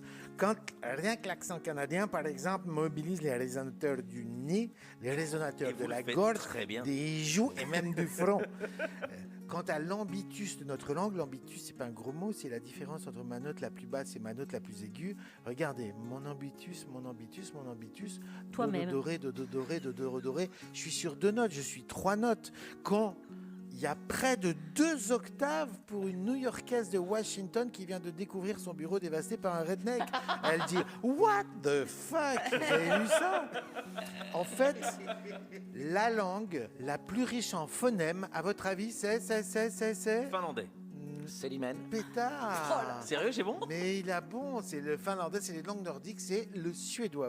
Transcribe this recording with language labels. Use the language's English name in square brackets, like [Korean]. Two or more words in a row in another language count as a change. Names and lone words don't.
[French] Quand rien que l'accent canadien, par exemple, mobilise les résonateurs du nez, les résonateurs de la gorge, des joues et même du front. Quant à l'ambitus de notre langue, l'ambitus, c'est pas un gros mot, c'est la différence entre ma note la plus basse et ma note la plus aiguë. Regardez, mon ambitus, toi-même. Do, do, doré, do, do, doré, do, do, doré. Je suis sur 2 notes, je suis 3 notes. Quand il Il y a près de 2 octaves pour une New-Yorkaise de Washington qui vient de découvrir son bureau dévasté par un redneck. Elle dit « [English] What the fuck ?» [French] Vous avez vu ça? En fait, la langue la plus riche en phonèmes, à votre avis, c'est Finlandais. Célimène. Pétard. Sérieux, j'ai bon? Mais il a bon, c'est le finlandais, c'est les langues nordiques, c'est le suédois.